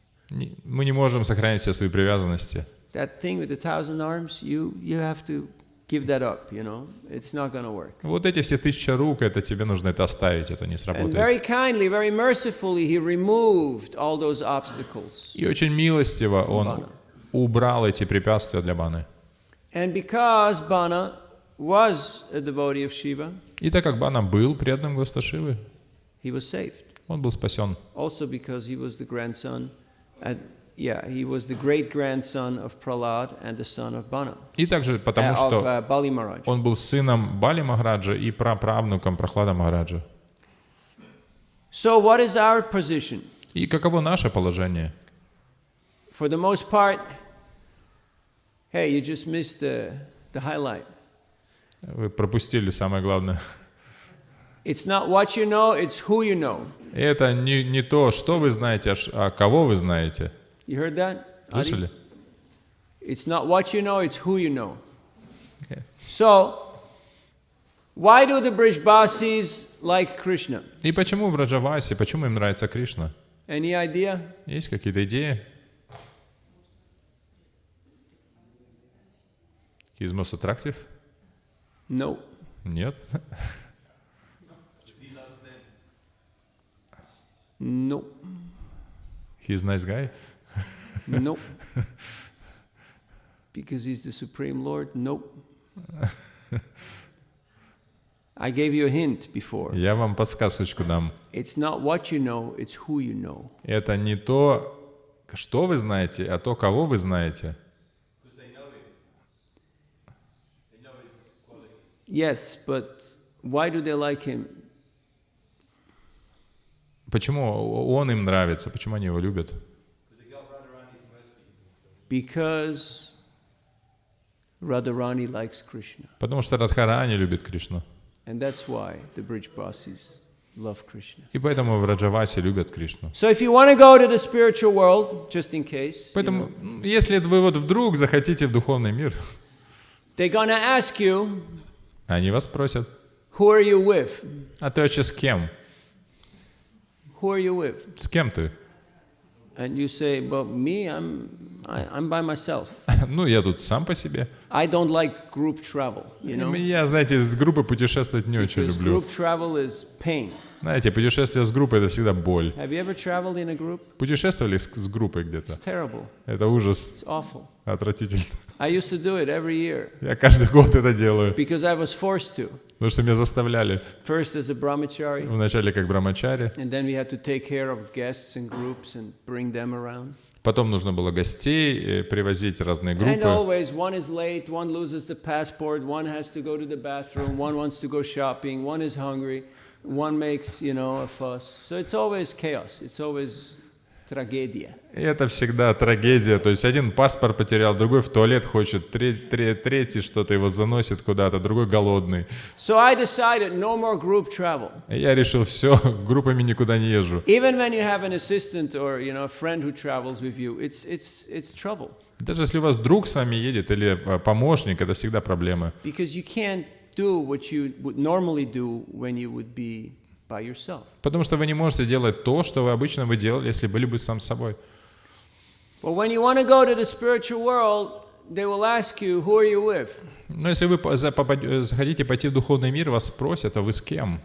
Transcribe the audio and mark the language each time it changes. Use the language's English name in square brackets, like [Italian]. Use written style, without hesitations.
[Russian] Мы не можем сохранить все свои привязанности. [English] That thing with the 1,000 arms, you have to give that up, you know. It's not going to work. [Russian] Вот эти все 1000 рук, это тебе нужно это оставить, это не [English] And [Russian] сработает. [English] very kindly, very mercifully, he removed all those obstacles. [Russian] И очень милостиво он убрал эти препятствия для Баны. [English] And because Bana was a devotee of Shiva, [Russian] И так как Бана был преданным Господа Шивы, [English] he was saved. [Russian] он был спасен. [English] Also because he was the grandson, he was the great-grandson of Prahlad and the son of Bana, [Russian] И также потому, что [English] of Bali Maharaj. [Russian] он был сыном Бали Махараджа и праправнуком Прахлада Махараджа. [English] So what is our position? [Russian] И каково наше положение? [English] For the most part, hey, you just missed the highlight. [Russian] Вы пропустили самое главное. [English] It's not what you know, it's who you know. [Russian] Это не то, что вы знаете, а кого вы знаете. [English] You heard that? Adi? [Russian] Слышали? [English] It's not what you know, it's who you know. So, why do the Brijbasis like Krishna? [Russian] И почему в Раджавасе, почему им нравится Кришна? [English] Any idea? [Russian] Есть какие-то идеи? [English] He's most attractive? No. [Russian] Нет. [English] No. He's nice guy? No. Because he's the Supreme Lord? Nope. I gave you a hint before. [Russian] Я вам подсказочку дам. [English] It's not what you know, it's who you know. [Russian] Это не то, что вы знаете, а то, кого вы знаете. [English] Yes, but why do they like him? [Russian] Почему он им нравится? Почему они его любят? [English] Because Radharani likes Krishna. [Russian] Потому что Радхарани любит Кришну. [English] And that's why the Brijbasis love Krishna. [Russian] И поэтому в Раджавасе любят Кришну. [English] So if you want to go to the spiritual world, just in case, [Russian] Поэтому, если вы вот вдруг захотите в духовный мир, [English] they're gonna ask you, [Russian] они вас спросят, [English] who are you with? [Russian] а ты вообще с кем? [English] Who are you with? [Russian] С кем ты? [English] And you say, well, me, I'm by myself. [Russian] Ну, я тут сам по себе. [English] I don't like group travel, you know? [Russian] Я, знаете, с группой путешествовать не очень [English] Because [Russian] люблю. [English] group travel is pain. [Russian] Знаете, путешествие с группой — это всегда боль. [English] Have you ever traveled in a group? [Russian] Путешествовали с группой где-то? [English] It's terrible. [Russian] Это ужас, [English] It's awful. [Russian] отвратительно. [English] I used to do it every year [Russian] Я каждый год это делаю, [English] because I was forced to. [Russian] потому что меня заставляли. [English] First as a brahmachari, [Russian] Вначале как брамачари, [English] and then we had to take care of guests and groups and bring them around. [Russian] потом нужно было гостей привозить, разные [English] And [Russian] группы. [English] always one is late, one loses the passport, one has to go to the bathroom, one wants to go shopping, one is hungry, one makes, a fuss. So it's always chaos. It's always [Russian] трагедия. И это всегда трагедия. То есть один паспорт потерял, другой в туалет хочет, третий что-то его заносит куда-то, другой голодный. [English] So I decided no more group travel. [Russian] И я решил, все, группами никуда не езжу. [English] Even when you have an assistant or a friend who travels with you, it's trouble. [Russian] Даже если у вас друг с вами едет или помощник, это всегда проблемы. [English] Because you can't do what you would normally do when you would be by yourself. [Russian] Потому что вы не можете делать то, что вы обычно делали, если были бы сам собой. [English] But when you want to go to the spiritual world, they will ask you, who are you with? [Russian] Но если вы захотите пойти в духовный мир, вас спросят, а вы с кем?